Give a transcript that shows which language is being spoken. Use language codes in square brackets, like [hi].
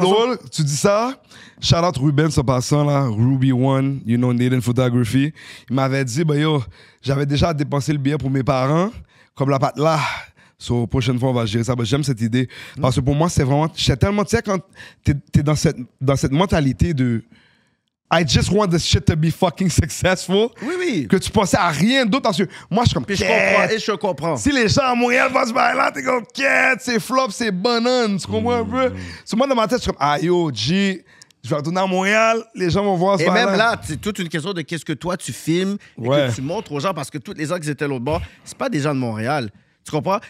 [fr] drôle? Tu dis ça, shout out Ruben, ce passant là, Ruby One, [en] you know, [fr] Naden Photography. Il m'avait dit, bah yo, j'avais déjà dépensé le billet pour mes parents, comme la patte là. So, prochaine fois, on va gérer ça. Ben, j'aime cette idée. Parce que pour moi, c'est vraiment. J'étais tellement. Tu sais, quand t'es dans cette mentalité de. [en] I just want this shit to be fucking successful. [fr] Oui. Que tu pensais à rien d'autre. Parce que moi, je suis comme. Puis je comprends, et je comprends. Si les gens à Montréal vont se bailler là, t'es comme, quête, c'est flop, c'est banane. Tu comprends un peu? So, moi, dans ma tête, je suis comme, ah yo, G, je vais retourner à Montréal, les gens vont voir ce Et même bail-là. là, c'est toute une question de qu'est-ce que toi, tu filmes et que tu montres aux gens, parce que tous les gens qui étaient l'autre bord, c'est pas des gens de Montréal. Tu comprends?